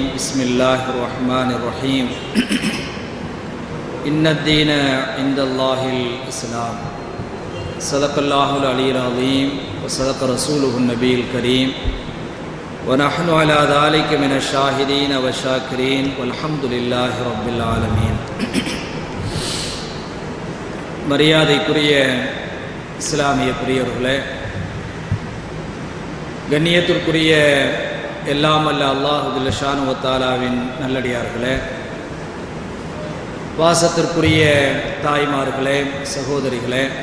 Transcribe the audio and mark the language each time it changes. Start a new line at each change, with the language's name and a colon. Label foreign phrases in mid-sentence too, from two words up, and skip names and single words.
Arabic: بسم الله الرحمن الرحيم. إن الدين عند الله الإسلام. صدق الله العلي العظيم وصدق رسوله النبي الكريم ونحن على ذلك من الشاهدين والشاكرين والحمد لله رب العالمين.
Tamil: மரியாதைக்குரிய இஸ்லாமிய பிரியர்களே, கண்ணியத்திற்குரிய எல்லாம் அல்ல அல்லாஹ்
Arabic: جل شأنه وتعالى
Tamil: நல்லடியார்களே, வாசத்திற்குரிய தாய்மார்களே, சகோதரிகளே,